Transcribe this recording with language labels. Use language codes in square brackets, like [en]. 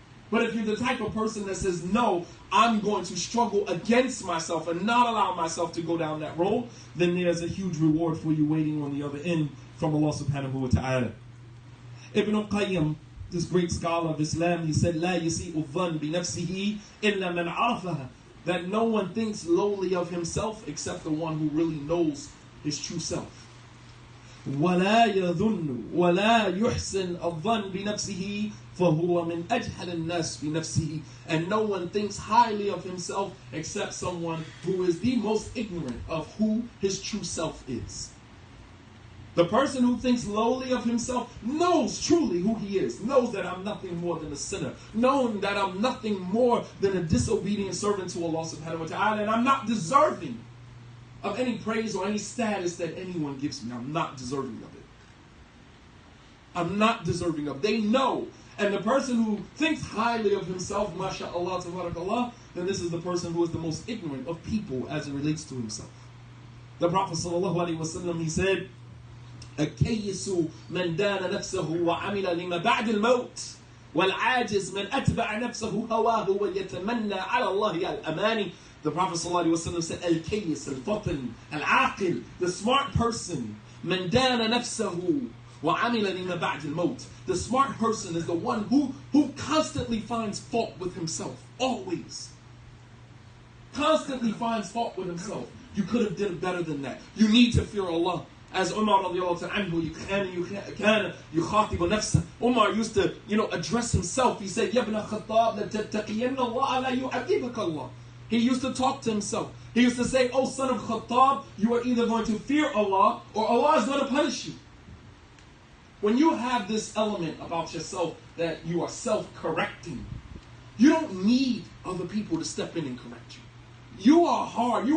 [en] But if you're the type of person that says, no, I'm going to struggle against myself and not allow myself to go down that road, then there's a huge reward for you waiting on the other end from Allah subhanahu wa ta'ala. Ibn al-Qayyim, this great scholar of Islam, he said, [ar] لا يسيء الظن بنفسه إلا من عرفها. [en] That no one thinks lowly of himself except the one who really knows his true self. [ar] ولا يظن ولا يحسن الظن بنفسه فهو من أجهل الناس بنفسه. [en] And no one thinks highly of himself except someone who is the most ignorant of who his true self is. The person who thinks lowly of himself knows truly who he is, knows that I'm nothing more than a sinner, knowing that I'm nothing more than a disobedient servant to Allah subhanahu wa ta'ala, and I'm not deserving of any praise or any status that anyone gives me. I'm not deserving of it. I'm not deserving of it. They know, And the person who thinks highly of himself, mashallah, tabarakallah, then this is the person who is the most ignorant of people as it relates to himself. The Prophet ﷺ, he said, [ar] الكيس من دان نفسه وعمل لما بعد الموت والعاجز من أتبع نفسه هواه ويتمنى على الله الأماني. [en] The Prophet ﷺ said, [ar] الكيس الفطن العاقل, [en] the smart person, [ar] من دان نفسه وعمل لما بعد الموت. [en] The smart person is the one who constantly finds fault with himself, always. Constantly finds fault with himself. You could have done better than that. You need to fear Allah. As Umar radiallahu anhu, [ar] كان يخاطب نفسه. [en] Umar used to, address himself. He said, [ar] يَا ابْنَ خَطَّابْ لَتَتَّقِيَنَّ اللَّهَ لَا يُعَذِّبَكَ اللَّهِ. [en] He used to talk to himself. He used to say, oh son of Khattab, you are either going to fear Allah or Allah is going to punish you. When you have this element about yourself that you are self-correcting, you don't need other people to step in and correct you. You are hard.